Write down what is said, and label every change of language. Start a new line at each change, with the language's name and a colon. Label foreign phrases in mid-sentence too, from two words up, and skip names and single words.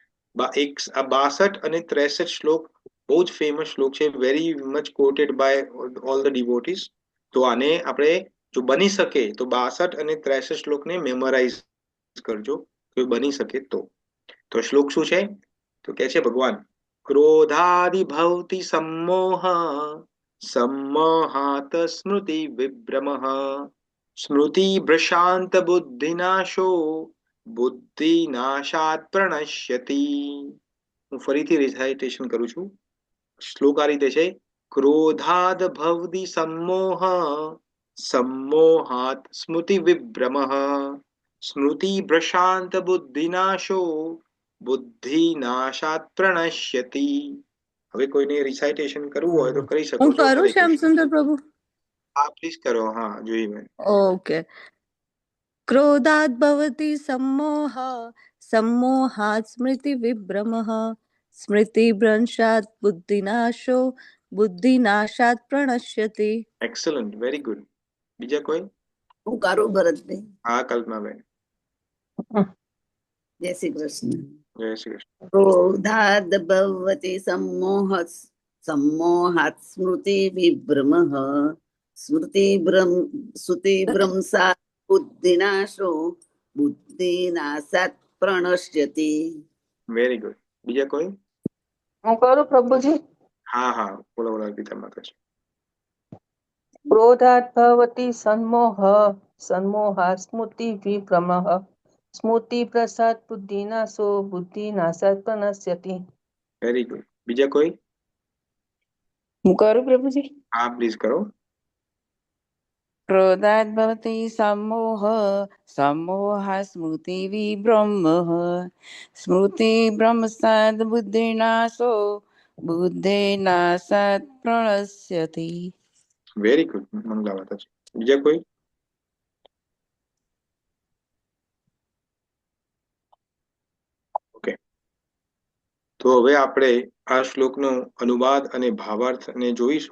Gujarati: 62 અને 63 શ્લોક બહુ જ ફેમસ શ્લોક છે,
English: very much quoted by all the devotees.
Gujarati: તો આને આપણે જો બની શકે તો 62 અને 63 શ્લોકને મેમોરાઇઝ કરજો, તો બની શકે તો. તો શ્લોક શું છે? તો કે છે ભગવાન,
Sanskrit: ક્રોધાદિભવતિ सम्मोह सम्मोहात् स्मृति विभ्रमः स्मृति भ्रशांत बुद्धिनाशो बुद्धिनाशात् प्रणश्यति.
Gujarati: હું ફરીથી રિસાઇટેશન કરું છું. શ્લોક આ રીતે છે,
Sanskrit: ક્રોધાદ ભવતિ सम्मोह सम्मोहात् स्मृति विभ्रमः स्मृति भ्रशांत बुद्धिनाशो बुद्धिनाशात् प्रणश्यति.
Gujarati: હવે કોઈને રિસાઇટેશન કરવું હોય તો કરી શકો હું છો. કરું શ્યામસુંદર પ્રભુ? હા પ્લીઝ કરો. હા જોઈ મેં.
Sanskrit: ઓકે. ક્રોધાદ ભવતિ सम्मोह सम्मोहात् સ્મૃતિ વિભ્રમઃ સ્મૃતિ ભ્રંશાત બુદ્ધિનાશો બુદ્ધિનાશાત પ્રણશ્યતિ.
English: Excellent, very good.
Gujarati: બીજા કોઈ? હું કરું ભરતભાઈ? હા કલ્પનાબેન. જય શ્રી કૃષ્ણ. જય શ્રી કૃષ્ણ.
Sanskrit: ક્રોધાદ ભવતિ सम्मोह सम्मोहात् स्मृति विभ्रमः स्मृति भ्रंशात् बुद्धिनाशो बुद्धिनाशात् प्रणश्यति.
English: very good.
Gujarati: બીજા કોઈ? હું કરું પ્રભુજી? હા હા બોલો બોલો અર્પિતા માતાજી.
Sanskrit: ક્રોધાત ભવતિ सम्मोह सम्मोहात् स्मृति विभ्रमः स्मृति प्रसाद बुद्धिनाशो बुद्धिनाशात् प्रणश्यति.
English: very good.
Gujarati: બીજા કોઈ? હું કરું પ્રભુજી? હા પ્લીઝ કરો.
Sanskrit: ક્રોધાત ભવતિ सम्मोह सम्मोहात् સ્મૃતિ વિભ્રમઃ સ્મૃતિ ભ્રંશાત બુદ્ધિનાશો બુદ્ધિનાશાત પ્રણશ્યતિ.
English: very good
Gujarati: મંગલા માતાજી. બીજા કોઈ? ઓકે, તો હવે આપણે આ શ્લોકનો અનુવાદ અને ભાવાર્થ ને જોઈશું.